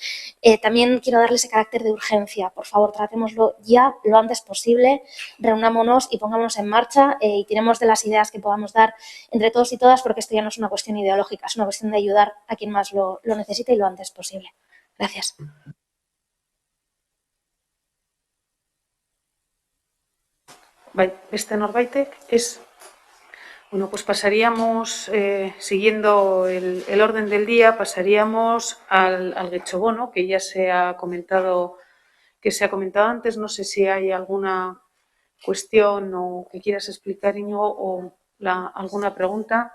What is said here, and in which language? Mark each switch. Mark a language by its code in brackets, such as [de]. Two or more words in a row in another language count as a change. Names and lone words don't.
[es] También quiero darle ese carácter de urgencia. Por favor, tratémoslo ya lo antes posible, reunámonos y pongámonos en marcha y tiremos de las ideas que podamos dar entre todos y todas, porque esto ya no es una cuestión ideológica, es una cuestión de ayudar a quien más lo necesite y lo antes posible. Gracias. [eu] Beste norbaitek ez. [es] Bueno, pues pasaríamos, siguiendo el orden del día, pasaríamos al Getxobono, que ya se ha comentado antes. No sé si hay alguna cuestión o que quieras explicar, Íñigo, o alguna pregunta.